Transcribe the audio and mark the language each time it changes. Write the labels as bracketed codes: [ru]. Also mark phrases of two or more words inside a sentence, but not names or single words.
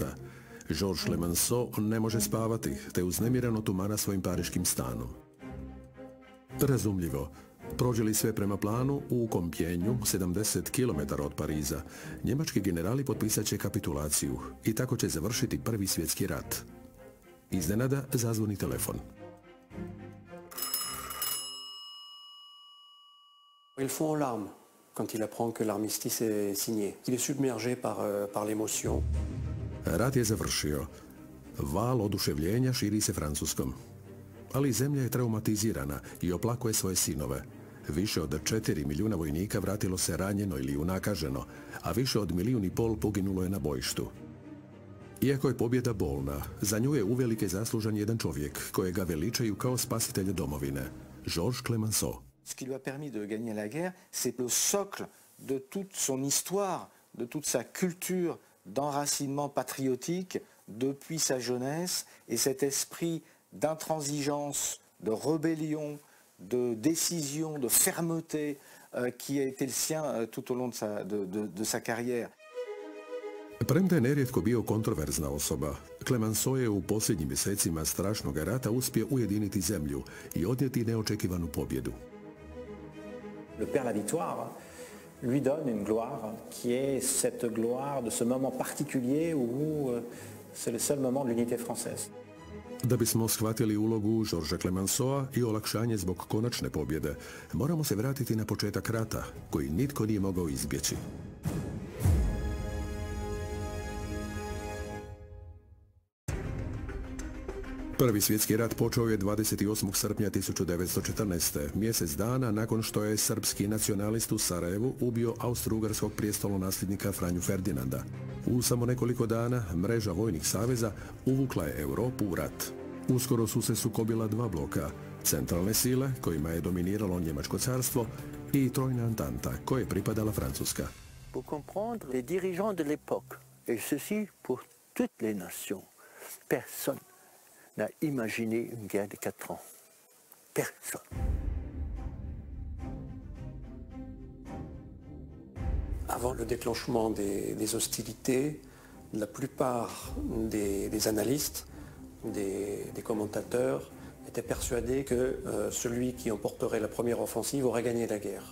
[hr] Georges Clemenceau ne može spavati, te uznemirano tumara svojim pariškim stanom. Razumljivo, prođe li sve prema planu, u Compiègneu, 70 km od Pariza, njemački generali potpisat će kapitulaciju i tako će završiti Prvi svjetski rat. Iznenada zazvoni telefon. [fr] Il fond en larmes quand il apprend que l'armistice est signé. Il est submergé par l'émotion. [hr] Rat je završio. Val oduševljenja širi se Francuskom. Ali zemlja je traumatizirana i oplakuje svoje sinove. Više od 4 milijuna vojnika vratilo se ranjeno ili unakaženo, a više od 1,5 milijuna poginulo je na bojištu. Iako je pobjeda bolna, za nju je uvelike zaslužan jedan čovjek kojega veličaju kao spasitelja domovine, Georges Clemenceau. [fr] Ce qui lui a permis de gagner la guerre, c'est le socle de toute son histoire, de toute sa culture d'enracinement patriotique depuis sa jeunesse, et cet esprit d'intransigeance, de rébellion, de décision, de fermeté qui a été le sien tout au long de sa carrière. [hr] Premda je nerijetko bio kontroverzna osoba, Clemenceau je u posljednjim mjesecima strašnog rata uspio ujediniti zemlju i odnijeti neočekivanu pobjedu. [fr] Le père la victoire lui donne une gloire qui est cette gloire de ce moment particulier où c'est le seul moment de l'unité française. [hr] Da bismo shvatili ulogu Georgesa Clemenceaua i olakšanje zbog konačne pobjede, moramo se vratiti na početak rata, koji nitko nije mogao izbjeći. Prvi svjetski rat počeo je 28. srpnja 1914. mjesec dana nakon što je srpski nacionalist u Sarajevu ubio austro-ugarskog prijestolonasljednika Franju Ferdinanda. U samo nekoliko dana mreža vojnih saveza uvukla je Europu u rat. Uskoro su se sukobila dva bloka, centralne sile kojima je dominiralo Njemačko carstvo i Trojna Antanta koje je pripadala Francuska. [fr] Pour comprendre les dirigeants de l'époque, et ceci pour toutes les nations, personne n'a imaginé une guerre de 4 ans. Personne. Avant le déclenchement des hostilités, la plupart des analystes, des commentateurs étaient persuadés que celui qui emporterait la première offensive aurait gagné la guerre.